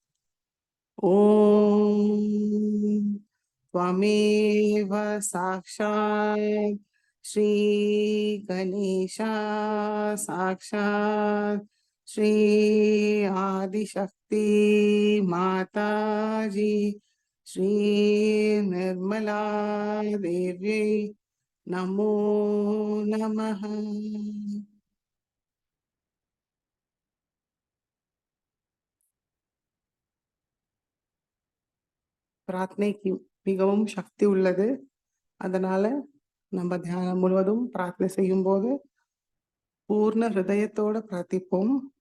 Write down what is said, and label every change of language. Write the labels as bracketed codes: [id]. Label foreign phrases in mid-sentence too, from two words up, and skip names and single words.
[sa] ओम त्वमेव साक्षात् श्री गणेशा साक्षात् श्री आदिशक्ति माताजी श्री निर्मला देव्यै नमो नमः। [ta] பிரார்த்தனைக்கு மிகவும் சக்தி உள்ளது. அதனால நம்ம தியானம் முழுவதும் பிரார்த்தனை செய்யும் போது பூர்ண ஹிருதயத்தோட பிரார்த்திப்போம்.